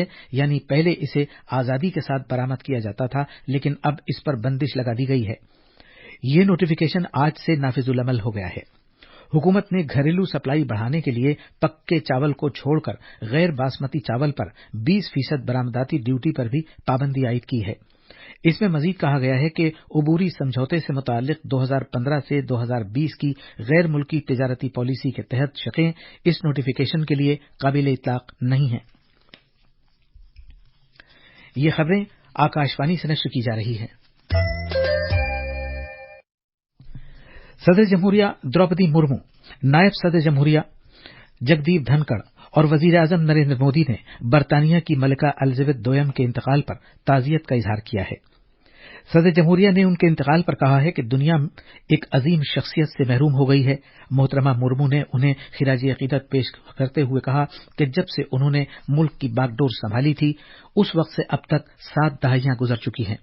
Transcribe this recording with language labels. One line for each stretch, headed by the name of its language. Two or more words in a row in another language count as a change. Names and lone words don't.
Urdu: یعنی پہلے اسے آزادی کے ساتھ برآمد کیا جاتا تھا، لیکن اب اس پر بندش لگا دی گئی ہے. یہ نوٹیفیکیشن آج سے نافذ العمل ہو گیا ہے. حکومت نے گھریلو سپلائی بڑھانے کے لیے پکے چاول کو چھوڑکر غیر باسمتی چاول پر 20% برآمداتی ڈیوٹی پر بھی پابندی عائد کی ہے. اس میں مزید کہا گیا ہے کہ عبوری سمجھوتے سے متعلق 2015 سے 2020 کی غیر ملکی تجارتی پالیسی کے تحت شقیں اس نوٹیفیکیشن کے لیے قابل اطلاق نہیں ہیں۔ یہ خبریں آکاشوانی سے نشر کی جا رہی ہیں۔ صدر جمہوریہ دروپدی مرمو، نائب صدر جمہوریہ جگدیپ دھنکڑ اور وزیر اعظم نریندر مودی نے برطانیہ کی ملکہ الزبتھ دوئم کے انتقال پر تعزیت کا اظہار کیا ہے۔ صدر جمہوریہ نے ان کے انتقال پر کہا ہے کہ دنیا ایک عظیم شخصیت سے محروم ہو گئی ہے۔ محترمہ مرمو نے انہیں خراج عقیدت پیش کرتے ہوئے کہا کہ جب سے انہوں نے ملک کی باغ ڈور سنبھالی تھی اس وقت سے اب تک 7 دہائیاں گزر چکی ہیں۔